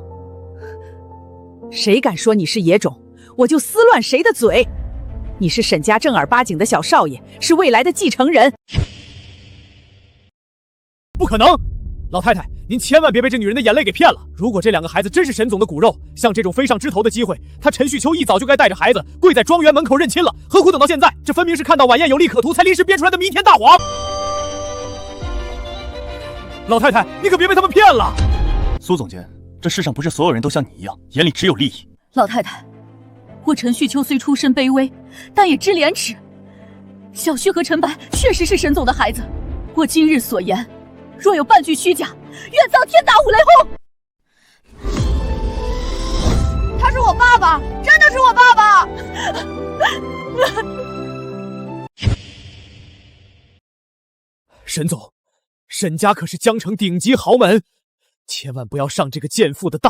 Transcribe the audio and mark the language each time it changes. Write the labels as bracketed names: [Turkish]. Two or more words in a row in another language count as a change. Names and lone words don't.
[Chinese] 誰敢說你是野種，我就撕亂誰的嘴。你是沈家正兒八經的小少爺，是未來的繼承人。不可能！老太太，您千萬別被這女人的眼淚給騙了。如果這2個孩子真是沈總的骨肉，像這種飛上枝頭的機會，他陳旭秋一早就該帶着孩子跪在莊園門口認親了，何苦等到現在？這分明是看到晚宴有利可圖，才臨時編出來的彌天大謊。老太太，你可別被他們騙了。蘇總監，這世上不是所有人都像你一樣，眼裡只有利益。老太太，我陳旭秋雖出身卑微，但也知廉恥。小旭和陳白確實是沈總的孩子，我今日所言，若有半句虛假，願遭天打五雷轟。他是我爸爸，真的是我爸爸。沈總，沈家可是江城頂級豪門，千萬不要上這個賤婦的當。